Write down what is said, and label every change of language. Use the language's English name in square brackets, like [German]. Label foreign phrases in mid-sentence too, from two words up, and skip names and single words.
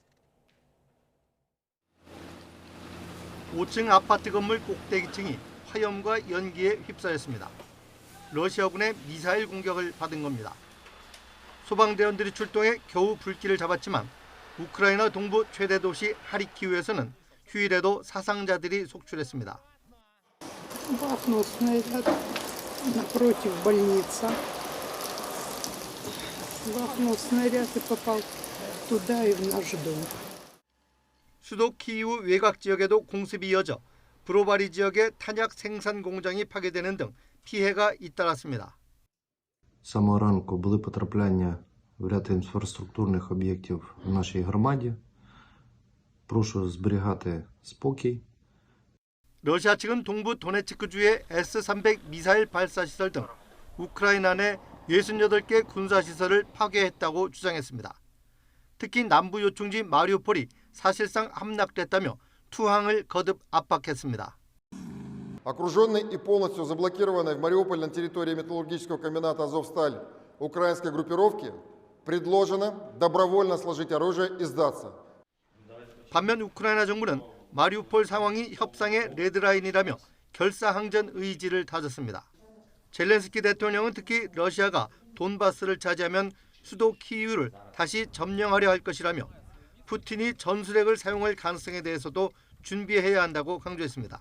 [Korean] 5층 아파트 건물 꼭대기층이 화염과 연기에 휩싸였습니다. 러시아군의 미사일 공격을 받은 겁니다. 소방대원들이 출동해 겨우 불길을 잡았지만 우크라이나 동부 최대 도시 하리키우에서는 휴일에도 사상자들이 속출했습니다. [Russian] Бахнул снаряд напротив больницы. Бахнул снаряд и попал туда и в наш дом. [Korean] 수도 키이우 외곽 지역에도 공습이 이어져 브로바리 지역의 탄약 생산 공장이 파괴되는 등 피해가 잇따랐습니다. [Ukrainian] З самого ранку були потрапляння в ряд інфраструктурних об'єктів в нашій громаді. Прошу зберігати спокій. [Korean] 러시아 측은 동부 도네츠크주의 S-300 미사일 발사 시설 등 우크라이나 내 68개 군사시설을 파괴했다고 주장했습니다. 특히 남부 요충지 마리우폴이 사실상 함락됐다며 투항을 거듭 압박했습니다. [Russian] Окруженный и полностью заблокированной в Мариуполе на территории металлургического комбината «Азовсталь» украинской группировки предложено добровольно сложить оружие и сдаться. [Korean] 반면 우크라이나 정부는 마리우폴 상황이 협상의 레드라인이라며 결사항전 의지를 다졌습니다. 젤렌스키 대통령은 특히 러시아가 돈바스를 차지하면 수도 키이우를 다시 점령하려 할 것이라며 푸틴이 전술핵을 사용할 가능성에 대해서도 준비해야 한다고 강조했습니다.